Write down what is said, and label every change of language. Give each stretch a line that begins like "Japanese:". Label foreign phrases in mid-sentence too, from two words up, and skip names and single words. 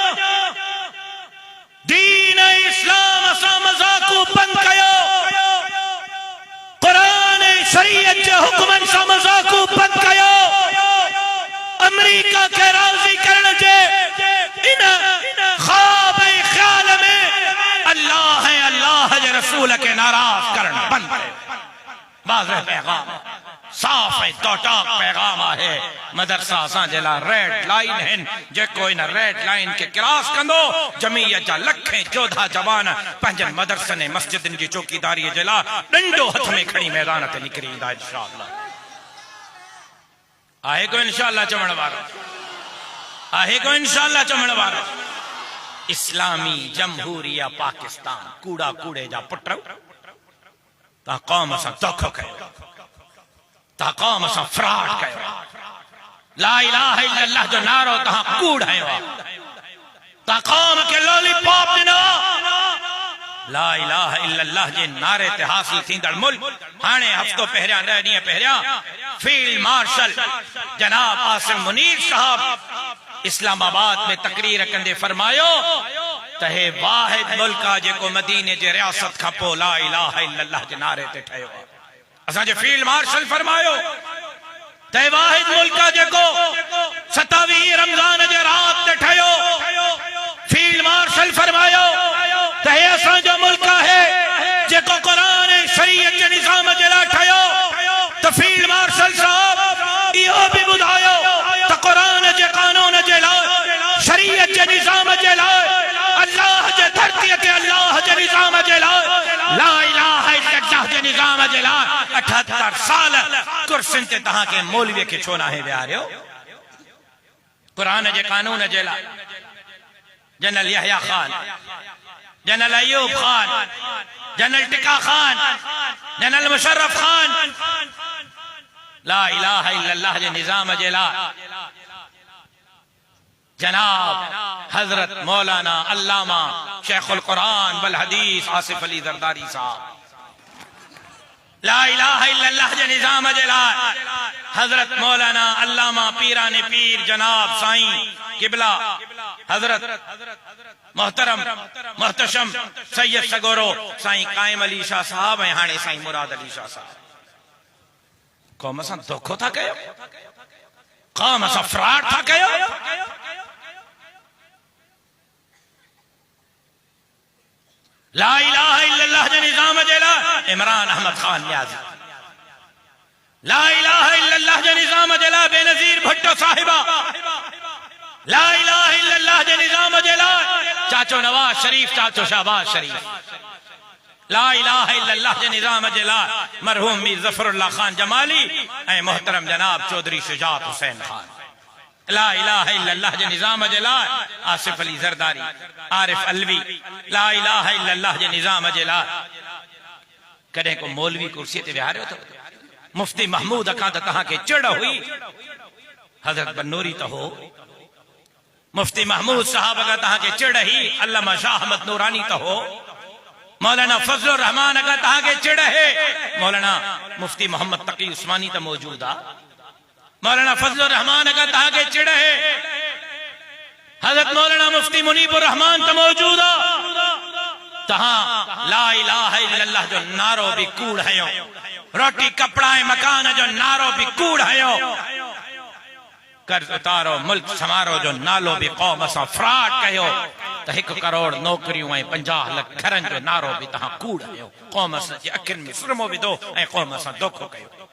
Sindhi: दीन ऐं इस्लाम असां मज़ाक़ू बंदि कयो, क़ुरान ऐं शरीयत जे हुक्मनि सां मज़ाक़ू बंदि कयो। अमेरिका खे राज़ी करण जे इन ख्वाब ऐं ख़्याल में अल्लाह ऐं अल्लाह जे रसूल खे नाराज़ करण बंदि कयो। वाज़ेह पैगाम, साफ है टोटाक पैगाम है मदरसा असां जे लाइ
English: red line
Sindhi: आहिनि जेको इन
English: red line
Sindhi: के क्रॉस कंदो जमीयत जा लखे जोधा जवान पंहिंजनि मदरसनि मस्जिदनि जी चौकीदारी जे लाइ डंडो हथ में खणी मैदान ते निकिरी ईंदा इंशाअल्लाह। आहे को इंशाअल्लाह चवण वारो आहे को इंशाअल्लाह चवण वारो। इस्लामी जमहूरिया पाकिस्तान कूड़ा कूड़े जा पुट ता कौम सां धोखो कयो ता कौम सां फ्रॉड कयो ला
Arabic: إله إلا الله
Sindhi: जो नारो तहां कूड़ हयो ता कौम के लॉलीपॉप ॾिनो
Arabic: لا إله إلا الله
Sindhi: जे नारे ते हासिल थींदड़ मुल्क हाणे हफ़्तो पहिरियां 10 ॾींहं पहिरियां
English: field marshal
Sindhi: जनाब आसिम मुनीर साहब इस्लामाबाद में तकरीर कंदे फरमायो त हे वाहिद मुल्क आहे जेको मदीने जे रियासत खां पोइ
Arabic: لا إله إلا الله
Sindhi: जे नारे ते ठहियो आहे। असांजे
English: field marshal
Sindhi: फरमायो त हे वाहिद मुल्क आहे जेको 27 रमज़ान जे रात ते ठहियो।
English: field marshal
Sindhi: फरमायो त हे असांजो मुल्क आहे जेको क़ुरान ऐं शरीयत जे निज़ाम जे लाइ ठहियो। त
English: field marshal
Sindhi: साहब इहो बि ॿुधायो त क़ुरान जे कानून जे लाइ शरीयत जे निज़ाम जे लाइ अल्लाह जे धरतीअ ते अल्लाह जे निज़ाम जे लाइ
Arabic: لا إله إلا الله
Sindhi: जे निज़ाम जे लाइ 78 साल कुर्सियुनि ते तहां के मौलवी खे छो नाहे विहारियो। क़ुरान जे कानून जे लाइ जनरल यहया खान जनरल अयूब खान जनरल टिका खान जनरल मुशर्रफ खान
Arabic: لا إله إلا الله
Sindhi: जे निज़ाम जे लाइ जनाब हजरत मौलाना अल्लामा शेखुल कुरान वल हदीस आसिफ अली जरदारी साहब ला
Arabic: إله إلا الله
Sindhi: जे निज़ाम जे लाइ हजरत मौलाना अल्लामा पीराने पीर जनाब साईं किबला हजरत मोहतरम मोहतशम सैयद सगोरो साईं कायम अली शाह साहब ऐं हाणे साईं मुराद अली शाह साहब कौम सां धोखो था कयो कौम सां फ्रॉड था कयो।
Arabic: لا إله إلا الله
Sindhi: जे निज़ाम जे लाइ इमरान अहमद खान न्याज़ी
Arabic: لا إله إلا الله
Sindhi: जे निज़ाम जे लाइ बेनज़ीर भुट्टो साहिबा
Arabic: لا إله إلا الله
Sindhi: जे निज़ाम जे लाइ चाचो नवाज शरीफ चाचो शहबाज शरीफ
Arabic: لا إله إلا الله
Sindhi: जे निज़ाम जे लाइ मरहूम मीर ज़फरुल्लाह खान जमाली ऐं मोहतरम जनाब चौधरी शुजात हुसैन खान
Arabic: لا إله إلا الله
Sindhi: जे निज़ाम जे लाइ आसिफ अली जरदारी आरिफ अलवी
Arabic: لا إله إلا الله
Sindhi: जे निज़ाम जे लाइ कॾहिं को मौलवी कुर्सीअ ते विहारियो अथव। मुफ्ती महमूद खां त तव्हांखे चिड़ हुई हज़रत बनूरी त हो मुफ्ती महमूद साहब खां तव्हांखे चिड़ ही अल्लामा शाह अहमद नूरानी त हो मौलाना फजलुर रहमान का तहांखे चिड़ है मौलाना मुफ्ती मोहम्मद तकी उस्मानी तो मौजूद आ मौलाना फजलुर रहमान का तहांखे चिड़ है हजरत मौलाना मुफ्ती मुनीबुर रहमान तो मौजूद आ तहां
Arabic: لا إله إلا الله
Sindhi: जो नारो भी कूड़ हयो
Urdu: روٹی کپڑا مکان
Sindhi: जो नारो भी कूड़ हयो
Urdu: قرض اتارو ملک سنوارو
Sindhi: जो नालो भी कौम सां फ्रॉड कयो त 1 करोड़ नौकरियों ऐं 50 लाख घरनि जो नारो भी तहां कूड़ हयो कौम जे अखियुनि में सुरमो विधो ऐं कौम सां धोखो कयो।